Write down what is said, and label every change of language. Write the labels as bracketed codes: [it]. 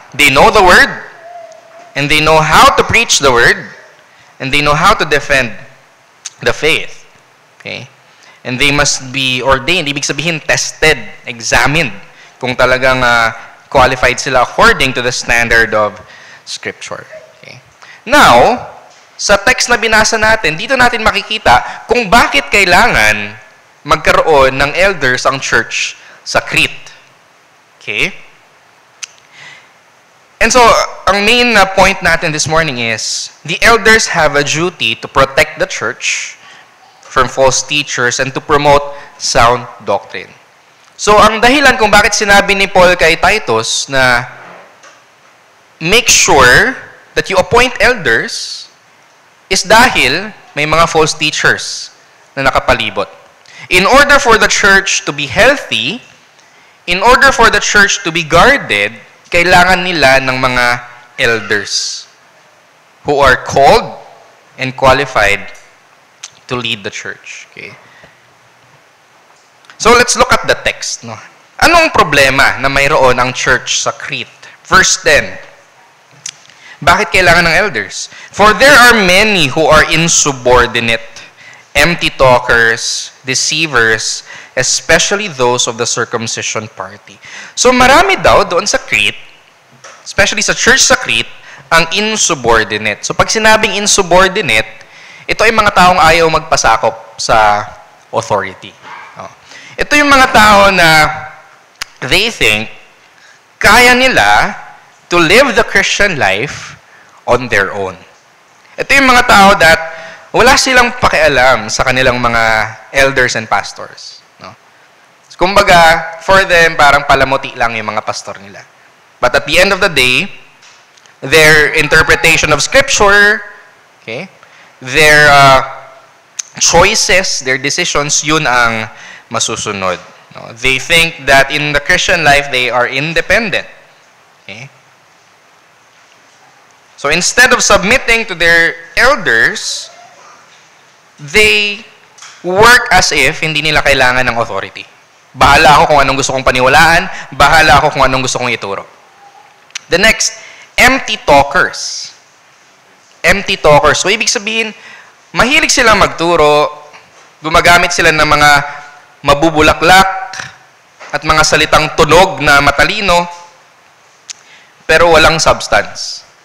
[en] They know the word, and they know how to preach the word, and they know how to defend the faith. Okay? And they must be ordained, [tl] ibig sabihin [en] tested, examined, [tl] kung talagang qualified sila [en] according to the standard of Scripture. Okay. [tl] Now, sa text na binasa natin, dito natin makikita kung bakit kailangan magkaroon ng elders ang church sa Crete. [en] Okay? And so, [tl] ang main point natin [en] this morning is, the elders have a duty to protect the church from false teachers and to promote sound doctrine. [tl] So, ang dahilan kung bakit sinabi ni Paul kay Titus na [en] make sure that you appoint elders [tl] is dahil may mga false teachers na nakapalibot. [en] In order for the church to be healthy, in order for the church to be guarded, [tl] kailangan nila ng mga [en] elders who are called and qualified to lead the church. Okay? So let's look at the text. [tl] Anong problema na mayroon ang church sa Crete? Verse 10. Bakit kailangan ng elders? [en] For there are many who are insubordinate, empty talkers, deceivers, especially those of the circumcision party. [tl] So marami daw doon sa Crete, especially sa church sa Crete, ang insubordinate. So pag sinabing insubordinate, ito ay mga taong ayaw magpasakop sa authority. Ito yung mga tao na [en] they think [tl] kaya nila [en] to live the Christian life on their own. [tl] Ito yung mga tao that wala silang pakialam sa kanilang mga elders and pastors. No? Kumbaga, for them, parang palamuti lang yung mga pastor nila. [en] But at the end of the day, their interpretation of Scripture, okay, their choices, their decisions, [tl] yun ang masusunod. [en] No? They think that in the Christian life, they are independent. Okay? So instead of submitting to their elders, they work as if [tl] hindi nila kailangan ng authority. Bahala ako kung anong gusto kong paniwalaan, bahala ako kung anong gusto kong ituro. [en] The next, empty talkers. Empty talkers. [tl] So ibig sabihin, mahilig silang magturo, gumagamit sila ng mga mabubulaklak at mga salitang tunog na matalino, pero walang substance.